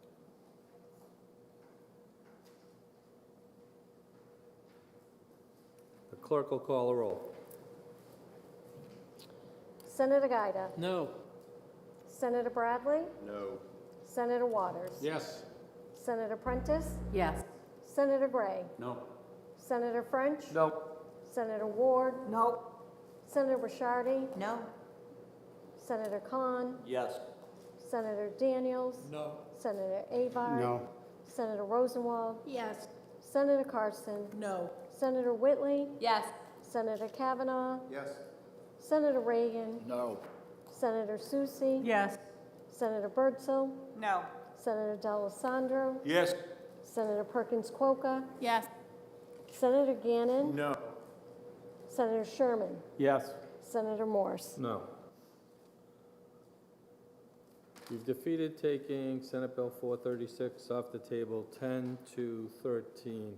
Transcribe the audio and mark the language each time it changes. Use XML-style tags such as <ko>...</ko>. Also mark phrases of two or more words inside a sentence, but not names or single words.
<en>The clerk will call the roll. Senator Gaida. No. Senator Bradley. No. Senator Waters. Yes. Senator Prentice. Yes. Senator Gray. No. Senator French. No. Senator Ward. No. Senator Bishardi. No. Senator Khan. Yes. Senator Daniels. No. Senator Avard. No. Senator Rosenwald. Yes. Senator Carson. No. Senator Whitley. Yes. Senator Kavanaugh. Yes. Senator Reagan. No. Senator Soucy. Yes. Senator Birdsell. No. Senator D'Alessandro. Yes. Senator Perkins Coker. Yes. Senator Gannon. No. Senator Sherman. Yes. Senator Morse. No. You've defeated taking Senate Bill 436 off the table 10 to 13.</en>